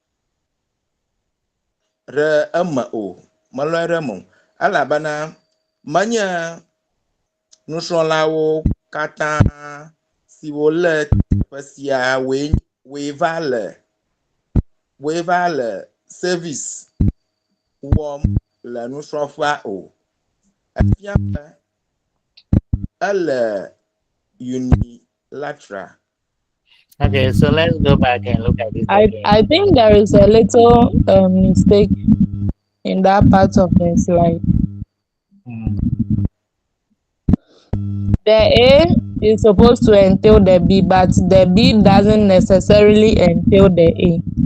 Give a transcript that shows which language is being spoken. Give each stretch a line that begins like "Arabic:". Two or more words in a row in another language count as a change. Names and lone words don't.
Ewe: ɖe eme o melɔe ɖe me o elabena menye nusrɔ̃lawo katã siwo le teƒe sia woe va le service wɔm le nusrɔ̃ƒea o. Efia be ele unilateral.
English: Okay, so let's go back and look at this again. I think there is a little mistake in that part of the slide. The A is supposed to entail the B, but the B doesn't necessarily entail the A.